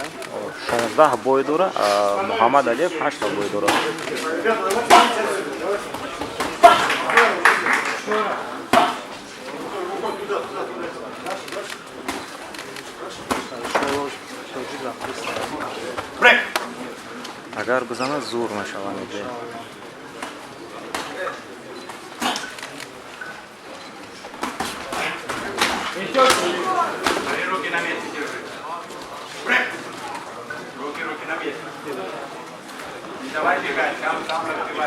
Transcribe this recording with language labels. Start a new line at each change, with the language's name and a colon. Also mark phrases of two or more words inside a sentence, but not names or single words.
Tajik: 16 бой дора, а Мухаммад Алиев 8 бой дора. Агар бизана зур машалла меде.
Russian: Руки на месте держи. Руки на месте. Не давай бегать, там разбивай.